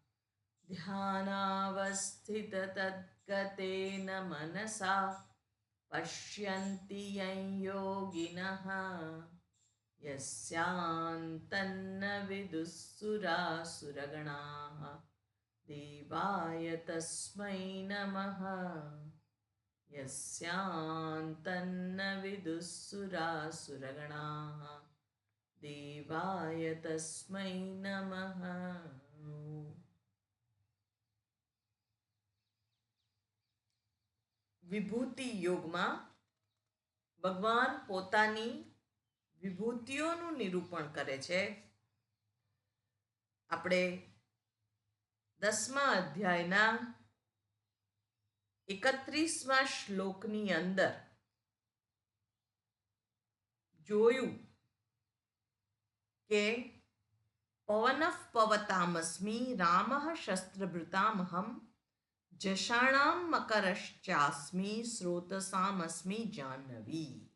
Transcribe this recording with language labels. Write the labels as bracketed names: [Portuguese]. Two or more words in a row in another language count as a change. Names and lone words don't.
[Sanskrit] ध्यानावस्थिततद्गतेन मनसा पश्यन्ति यं योगिनः यस्यान्तन्न विदुःसुरासुरगणाः देवाय तस्मै नमः यस्यान्तन्न विदुःसुरासुरगणाः देवाय तस्मै नमः। [Gujarati] વિભૂતિ યોગમાં ભગવાન પોતાની વિભૂતિઓનું નિરૂપણ કરે છે. આપણે 10મા અધ્યાયના 31મા શ્લોકની અંદર જોયું કે [Sanskrit] पवनः पवतामस्मि रामः शस्त्रभृतामहं जषाणाम मकरश्चास्मि स्रोतसामस्मि जाह्नवी.